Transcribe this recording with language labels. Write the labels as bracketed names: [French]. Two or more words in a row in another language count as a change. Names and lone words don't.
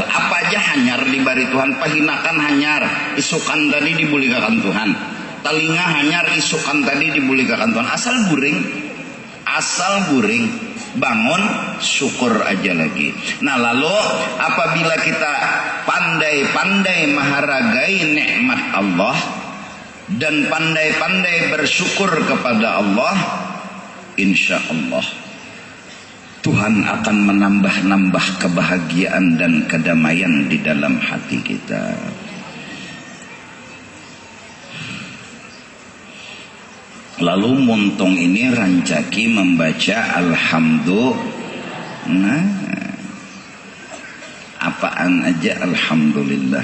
[Banjar] Apa aja hanyar dibari Tuhan, pahinakan hanyar, isukan tadi dibulikakan Tuhan. Telinga hanyar, isukan tadi dibulikakan Tuhan. Asal guring, bangun, syukur aja lagi. [Indonesian] Nah lalu apabila kita pandai-pandai maharagai nikmat Allah dan pandai-pandai bersyukur kepada Allah, [Arabic] insya Allah [Indonesian] Tuhan akan menambah-nambah kebahagiaan dan kedamaian di dalam hati kita. [Banjar] Lalu muntung ini rancaki membaca alhamdulillah. Nah, apaan aja alhamdulillah.